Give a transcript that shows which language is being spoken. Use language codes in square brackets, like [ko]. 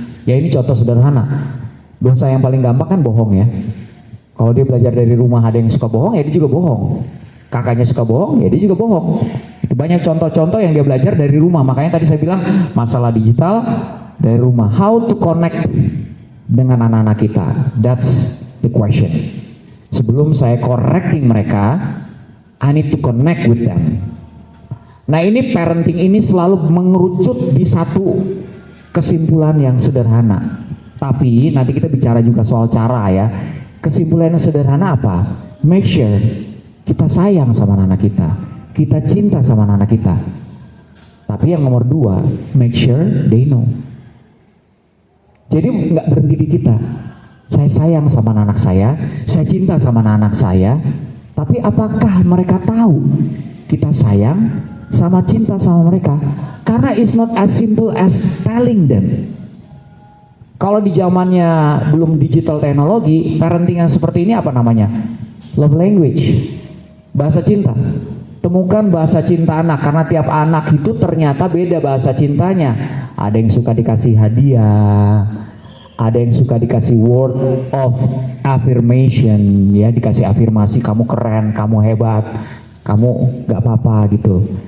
[id] Ya ini contoh sederhana. Dosa yang paling gampang kan bohong ya. Kalau dia belajar dari rumah ada yang suka bohong, ya dia juga bohong. Kakaknya suka bohong, ya dia juga bohong. Itu banyak contoh-contoh yang dia belajar dari rumah. Makanya tadi saya bilang masalah digital dari rumah. [en] How to connect [id] dengan anak-anak kita? [en] That's the question. [id] Sebelum saya correcting mereka, [en] I need to connect with them. [id] Nah ini parenting ini selalu mengerucut di satu kesimpulan yang sederhana. Tapi nanti kita bicara juga soal cara ya. Kesimpulan yang sederhana apa? [en] Make sure [id] kita sayang sama anak kita. Kita cinta sama anak kita. Tapi yang nomor 2, [en] make sure they know. [id] Jadi nggak berhenti di kita. Saya sayang sama anak saya cinta sama anak saya. Tapi apakah mereka tahu kita sayang sama cinta sama mereka? Karena [en] it's not as simple as telling them. [id] Kalau di zamannya belum digital teknologi, parenting yang seperti ini apa namanya? Love language, bahasa cinta. Temukan bahasa cinta anak, karena tiap anak itu ternyata beda bahasa cintanya. Ada yang suka dikasih hadiah, ada yang suka dikasih [en] word of affirmation, [id] ya dikasih afirmasi, kamu keren, kamu hebat, kamu gak apa-apa gitu.